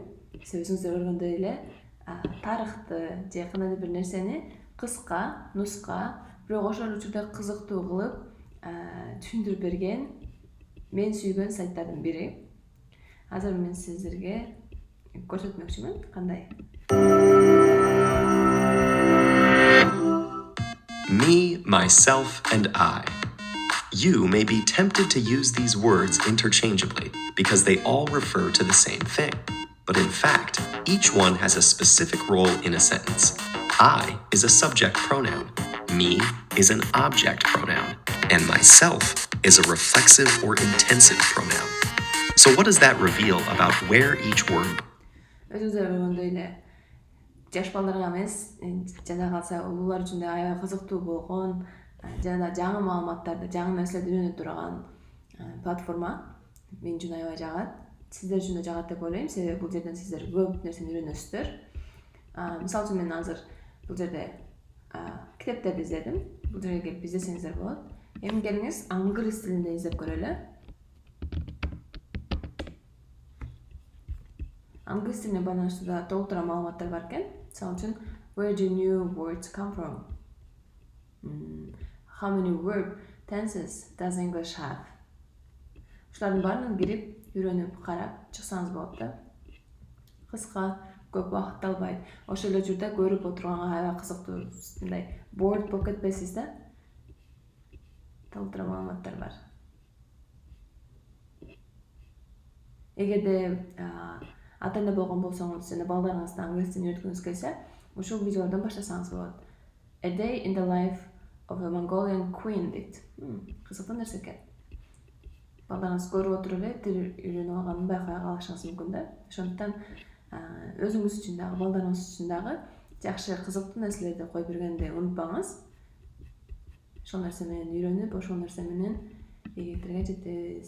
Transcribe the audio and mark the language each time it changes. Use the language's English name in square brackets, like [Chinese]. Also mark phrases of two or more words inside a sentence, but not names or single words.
[Kyrgyz] Себеби өзүңүздөр көргөндөй эле тарыхты же кандайдыр бир нерсени кыска, нуска, бирок ошол учурда кызыктуу кылып түшүндүрүп берген мен сүйгөн сайттардын бири. Азыр мен сиздерге көрсөтмөкчүмүн кандай. [English] Me, myself, and I. You may be tempted to use these words interchangeably because they all refer to the same thing. But in fact, each one has a specific role in a sentence. I is a subject pronoun. Me is an object pronoun. And myself is a reflexive or intensive pronoun. So what does that reveal about where each word... [Kyrgyz] Өзүңүздөр көргөндөй эле жаш балдарга эмес, жана калса улуулар үчүн да аябай кызыктуу болгон, жана да жаңы маалыматтарды, жаңы нерселерди үйрөнө турган платформа мен үчүн аябай жагат. Сиздер үчүн да жагат деп ойлойм, себеби бул жерден сиздер көп нерсени үйрөнөсүздөр. Мисалы үчүн мен азыр бул жерде китептерди издедим. Бул жерге келип издесеңиздер болот. Эми келиңиз англис тилинде издеп көрөлү. Англис тилине байланыштуу да толтура маалыматтар бар экен. Мисалы үчүн, [English] where do new words come from? How many verb tenses does English have? [Kyrgyz] Ушулардын баарын кирип, үйрөнүп, карап чыксаңыз болот да. Кыска, көп убакыт албайт. Ошол эле учурда көрүп отурганга аябай кызыктуу, мындай bored болуп кетпейсиз да. Толтура маалыматтар бар. Эгерде ата-ана болгон болсоңуз жана балдарыңызды англис тилин үйрөткүңүз келсе, ушул видеолордон баштасаңыз болот. A Day in the Life of a Mongolian Queen дейт. Кызыктуу нерсе экен. Балдарыңыз көрүп отуруп эле тил үйрөнүп алганын байкай калышыңыз мүмкүн да. Ошондуктан өзүңүз үчүн дагы, балдарыңыз үчүн дагы жакшы кызыктуу нерселерди коюп бергенди унутпаңыз. Ошол нерсе менен үйрөнүп, ошол нерсе менен ийгиликтерге жетебиз.